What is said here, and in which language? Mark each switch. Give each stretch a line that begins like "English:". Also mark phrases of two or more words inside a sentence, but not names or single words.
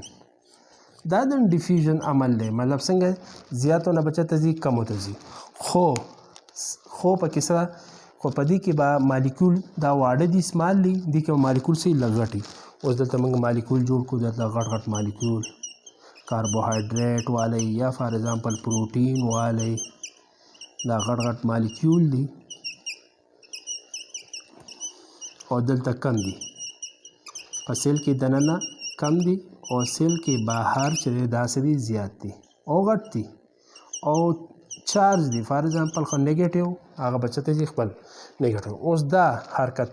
Pashto: دا د ډیفیوژن عمل دی، مطلب څنګه زیاتو نه بچته ځي کمو ته ځي. خو پکې سره خو په دې کې به مالیکول دا واړه دي، سمال دي، دې کې مالیکول سي لږ غټي. اوس دلته موږ مالیکول جوړ کړو، دلته غټ مالیکول
Urdu: کاربوہائیڈریٹ والے یا
English: for example
Urdu: پروٹین والے
Pashto: دا غټ غټ مالیکول دي او دلته کم دي په سیل کې دننه کم دي او سیل کې بهر چې دا سړي زیات دي او غټ دي او چارج دي
English: for example
Pashto: خو نیگیټیو هغه بچته دي خپل نیگیټیو اوس دا حرکت